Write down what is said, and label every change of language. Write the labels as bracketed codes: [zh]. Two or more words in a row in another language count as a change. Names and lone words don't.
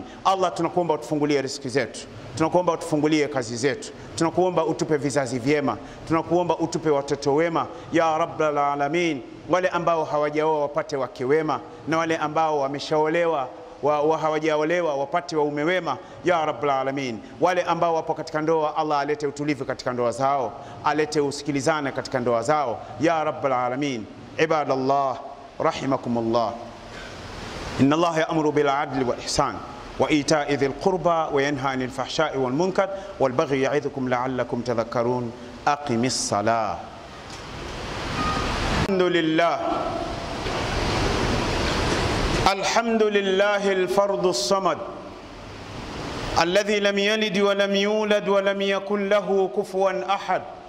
[sw] Allah, tunakuomba utufungulie riziki zetu, tunakuomba utufungulie kazi zetu, tunakuomba utupe vizazi vyema, tunakuomba utupe watoto wema [ar] يا رب العالمين. [sw] Wale ambao hawajaoa wapate wake wema, na wale ambao wameshaolewa hawajaolewa wapate waume wema [ar] يا رب العالمين. [sw] Wale ambao wapo katika ndoa, Allah alete utulivu katika ndoa zao, alete usikilizane katika ndoa zao [ar] يا رب العالمين. عباد الله رحمكم الله إن الله يأمر بالعدل والإحسان وإيتاء ذي القربى وينهى عن الفحشاء والمنكر والبغي يعظكم لعلكم تذكرون. أقم الصلاة. الحمد لله الفرد الصمد الذي لم يلد ولم يولد ولم يكن له كفوا أحد.